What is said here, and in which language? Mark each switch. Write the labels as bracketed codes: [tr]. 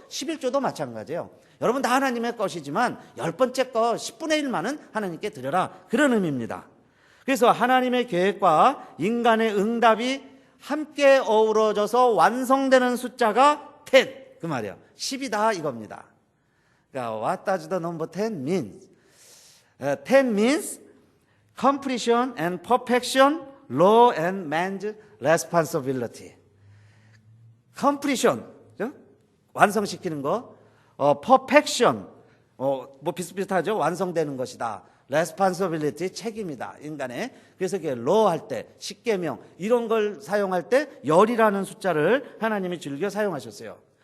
[ko] 11조도 마찬가지예요. 여러분 다 하나님의 것이지만 10번째 거 10분의 1만은 하나님께 드려라, 그런 의미입니다. 그래서 하나님의 계획과 인간의 응답이 함께 어우러져서 완성되는 숫자가 10, 그 말이에요. 10이다 이겁니다. 그러니까 [en] what does the number 10 mean? 10 means completion and perfection, law and man's responsibility. [ko] completion, 완성시키는 거, perfection, 뭐 비슷비슷하죠. 완성되는 것이다. responsibility, 책임이다, 인간의. 그래서 이게 law 할 때, 십계명 이런 걸 사용할 때 열이라는 숫자를 하나님이 즐겨 사용하셨어요.